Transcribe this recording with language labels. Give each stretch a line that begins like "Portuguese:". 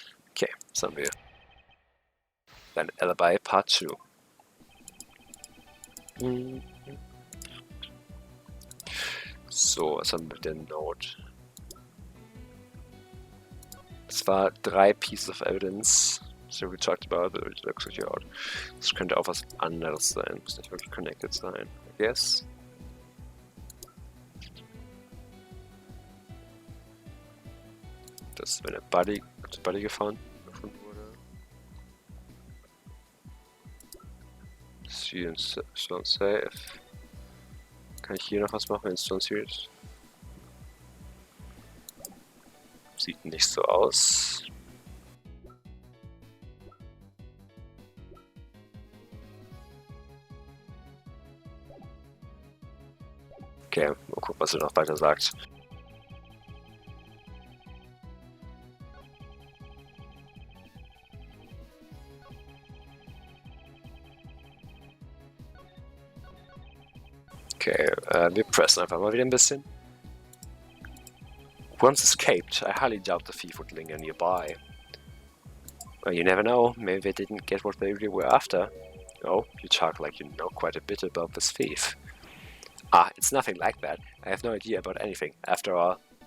German: Okay, was haben wir? Dann Alibi Part 2. So, was haben wir denn Note? Es war 3
English: Pieces of Evidence. So we talked about it, it looks like out.
German: Das könnte auch was anderes sein. Muss nicht wirklich connected sein,
English: I guess.
German: Das ist, wenn der Body gefunden wurde. Stone Safe. Kann ich hier noch was machen in Stone Series? Sieht nicht so aus. Okay, mal gucken, was er noch weiter sagt. Okay, wir pressen einfach mal wieder ein bisschen.
English: Once escaped, I highly doubt the thief would linger nearby. Well, you never know, maybe they didn't get what they really were after. Oh, you talk like you know quite a bit about this thief. Ah, it's nothing like that. I have no idea about anything, after all.